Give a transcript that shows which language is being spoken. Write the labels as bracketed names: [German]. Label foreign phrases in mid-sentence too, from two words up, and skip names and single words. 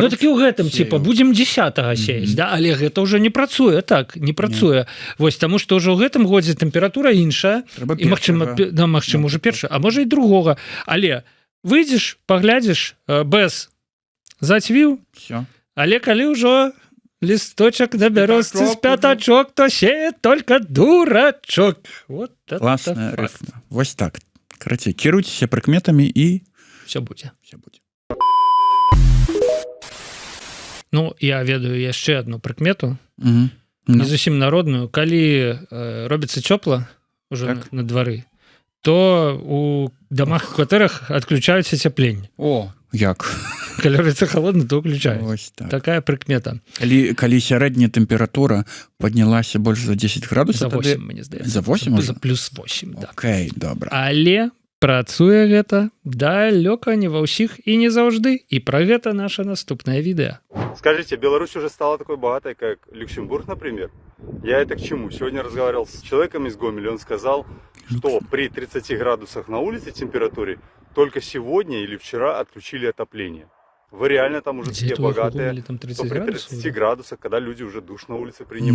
[Belarusian] ну, так і ў гэтым, типа, будзем 10-го сеяць, да? Але гэта ўжо не працуе, так, не працуе. Вось, таму што ўжо ў гэтым годзе тэмпература іншая, і, магчыма, ўжо першая, а можа і другога. Але выйдзеш, паглядзіш, без зацвіў, але калі ўжо листочек да бярозцы з пятачок, [Russian] то сеет только дурачок. Вот это классная рифма. [Belarusian] Вось так. Карацей, кіруйцеся прыкметамі і все будзе. Ну, я ведаю яшчэ одну прыкмету, не зусім народную. Калі робіцца цёпла уже на двары, то у домах, кватэрах адключаюць ацяпленне. О, як? Калі робіцца холодна, то ўключаюць. Так. Такая прыкмета. Калі сярэдняя тэмпература паднялася больш за 10 градусаў, за 8, мне здаецца. За 8? За плюс 8, да. Окей, добра. Але працуе гэта далёка не ва ўсіх і не заўжды. І пра гэта наша наступнае відэа. [Russian] Скажите, Беларусь уже стала такой богатой, как Люксембург, например? Я это к чему? Сегодня разговаривал с человеком из Гомеля, он сказал, что при 30 градусах на улице температуре только сегодня или вчера отключили отопление. Вы реально там уже такие богатые, там 30 что при 30 градусах, когда люди уже душ на улице принимают.